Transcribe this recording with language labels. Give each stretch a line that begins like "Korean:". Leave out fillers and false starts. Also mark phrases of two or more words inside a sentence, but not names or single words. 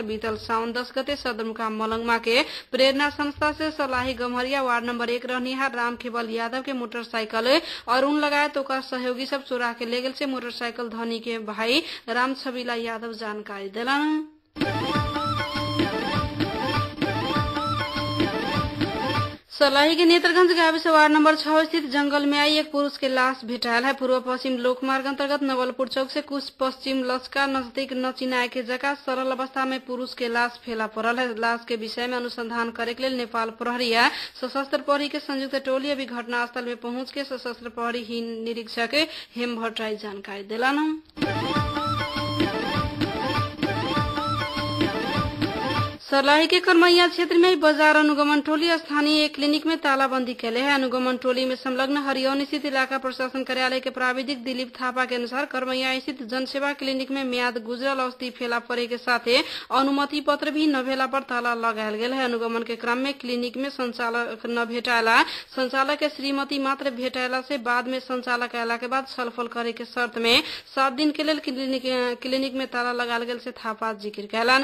Maithili: बीतल साउन 10 गते सदरमुकाम मलंगमा के प्रेरणा संस्था से सलाही गम्हरिया वार्ड नंबर 1 रहनिहार राम केवल यादव के मोटरसाइकिल अरुण लगायत ओकर सहयोगी सब चोरा के ले गेल से मोटरसाइकिल धनी के भाई राम छबीला यादव जानकारी दिलन। सलाही के नेत्रगंज गाविस वार्ड नंबर 6 स्थित जंगल में एक पुरुष के लाश भेटायल है। पूर्व पश्चिम लोकमार्ग अंतर्गत नवलपुर चौक से कुछ पश्चिम लचका नजदीक नचिनाए के जगह सरल अवस्था में पुरुष के लाश फेला पड़ल है। लाश के विषय में अनुसंधान करे के लिए नेपाल प्रहरी या सशस्त्र प्रहरी के संयुक्त टोली अभी घटनास्थल में पहुंच के सशस्त्र प्रहरी निरीक्षक हेम भट्टराई जानकारी दिलन। सलाही के करमैया क्षेत्र में बाजार अनुगमन टोली स्थानीय एक क्लिनिक में तालाबंदी कैले है। अनुगमन टोली में संलग्न हरियौन स्थित इलाका प्रशासन कार्यालय के प्राविधिक दिलीप थापा के अनुसार करमैया स्थित जनसेवा क्लिनिक में म्याद गुजरल औषधि फेला पड़े के साथ अनुमति पत्र भी न भेला पर ताला लगायल गेल है। अनुगमन के क्रम में क्लिनिक में संचालक न भेटायला, संचालक के श्रीमती मात्र भेटायला से बाद में संचालक अयला के बाद छलफल करे के शर्त में 7 दिन के लिए क्लिनिक में ताला लगायल गेल से थापा जिक्र कैलन।